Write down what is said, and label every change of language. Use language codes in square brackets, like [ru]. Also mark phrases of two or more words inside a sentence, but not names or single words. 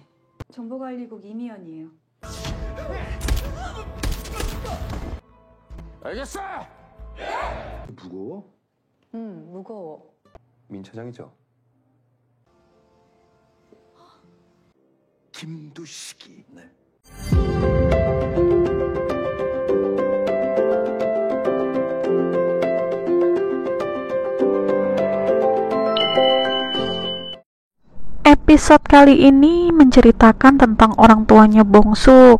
[ko] 정보관리국 이미연이에요. 알겠어. 무거워? 무거워. 민 차장이죠? 김두식이. 네. [id] Episode kali ini menceritakan tentang orang tuanya Bongsuk.